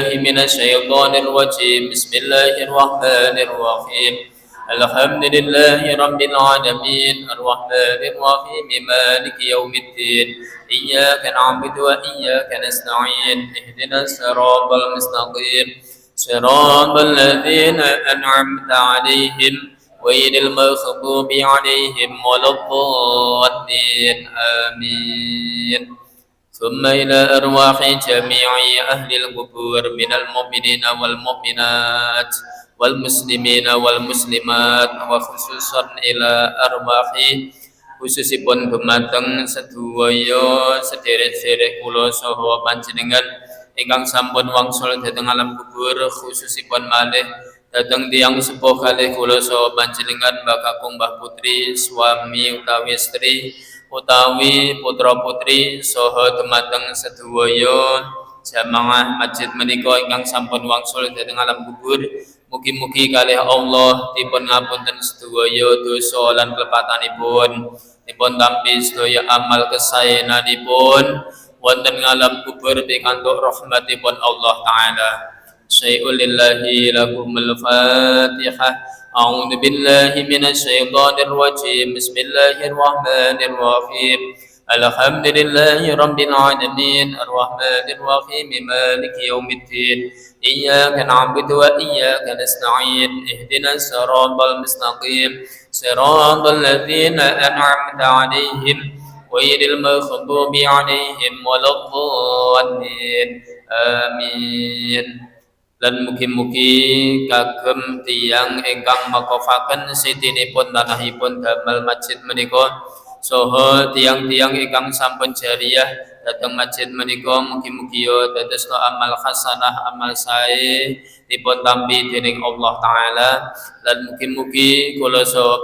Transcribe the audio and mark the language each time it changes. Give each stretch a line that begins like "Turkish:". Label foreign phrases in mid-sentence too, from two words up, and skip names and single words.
Arabic: من الشيطان الرجيم بسم الله الرحمن الرحيم الحمد لله رب العالمين الرحمن الرحيم مالك يوم الدين إياك نعبد وإياك نستعين اهدنا الصراط المستقيم صراط الذين أنعمت عليهم غير المغضوب عليهم ولا الضالين آمين ثم إلى أرواح جميع أهل القبور من المؤمنين والمؤمنات وال المسلمين والمسلمات وخصوصا إلى أرواح
Javanese: khususipun dumateng sedaya sederek-sederek kula saha panjenengan ingkang sampun wangsul dhateng alam kubur khususipun malih dhateng tiyang sepuh kalih kula saha panjenengan Mbah Kakung Mbah Putri suami utawi istri utawi putra putri saha dumateng sedaya jamaah masjid menika ingkang sampun wangsul dhateng alam kubur. Mugi-mugi kalih Allah dipun ngapunten sedaya dosa lan klepatanipun, dipun tampi sedaya amal kesaenanipun wonten ngalam kubur pikantuk rahmatipun Allah taala.
Arabic: شيء لله لكم الفاتحة. أعوذ بالله من الشيطان الرجيم. بسم الله الرحمن الرحيم. الحمد لله رب العالمين الرحمن الرحيم مالك يوم الدين إياك نعبد وإياك نستعين اهدنا الصراط المستقيم صراط الذين أنعمت عليهم غير المغضوب عليهم ولا الضالين آمين.
Javanese: Lan mugi-mugi kagem tiyang ingkang makofaken sitinipun tanahipun damel masjid menika saha tiang-tiang ingkang sampun jariyah dhateng masjid menika mugi-mugi dados
Arabic: عمل حسنة
Javanese: amal sae dipun tampi dening Allah taala lan mugi-mugi kula saha